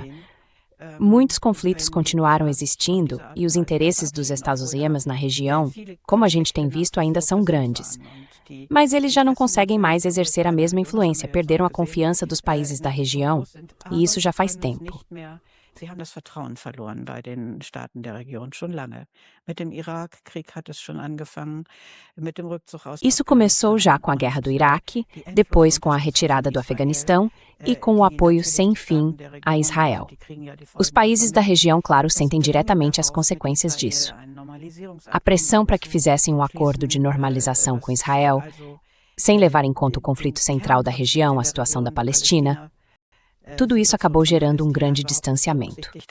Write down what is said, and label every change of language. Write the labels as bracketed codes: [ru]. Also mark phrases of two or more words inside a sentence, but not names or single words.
[pt] Muitos conflitos continuaram existindo e os interesses dos Estados Unidos na região, como a gente tem visto, ainda são grandes. Mas eles já não conseguem mais exercer a mesma influência, perderam a confiança dos países da região, e isso já faz tempo. [de] Sie haben das Vertrauen verloren bei den Staaten der Region schon lange. Mit dem Irakkrieg hat es schon angefangen, mit dem Rückzug aus [pt] Isso começou já com a guerra do Iraque, depois com a retirada do Afeganistão e com o apoio sem fim a Israel. Os países da região, claro, sentem diretamente as consequências disso. A pressão para que fizessem um acordo de normalização com Israel, sem levar em conta o conflito central da região, a situação da Palestina, tudo isso acabou gerando um grande distanciamento.